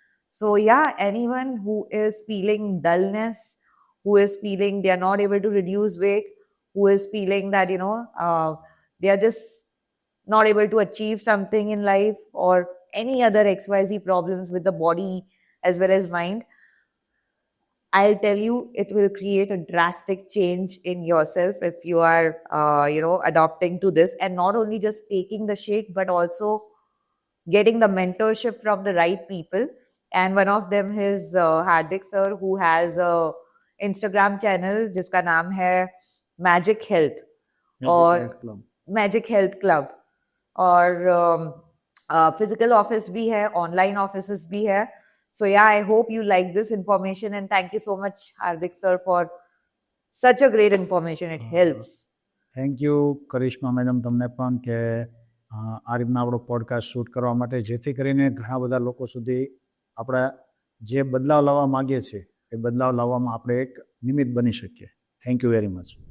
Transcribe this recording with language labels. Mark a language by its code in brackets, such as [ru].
[en] So yeah, anyone who is feeling dullness, who is feeling they are not able to reduce weight, who is feeling that they are just not able to achieve something in life, or any other XYZ problems with the body as well as mind, I'll tell you, it will create a drastic change in yourself if you are, adopting to this, and not only just taking the shake, but also getting the mentorship from the right people. And one of them is Hardik sir, who has a Instagram channel [hi] जिसका नाम है [en] Magic Health [hi] और [en] Health Club. [hi] Magic health club. और physical office भी है, online office भी है. [en] So yeah, I hope you like this information, and thank you so much, Hardik sir, for such a great information. It helps. [gu] Thank you Karishma madam તમને પણ કે આ રીતના આપણો પોડકાસ્ટ શૂટ કરવા માટે, જેથી કરીને ઘણા બધા લોકો સુધી આપણે જે બદલાવ લાવવા માગીએ છીએ એ બદલાવ લાવવામાં આપણે એક નિમિત્ત બની શકીએ. [en] Thank you very much.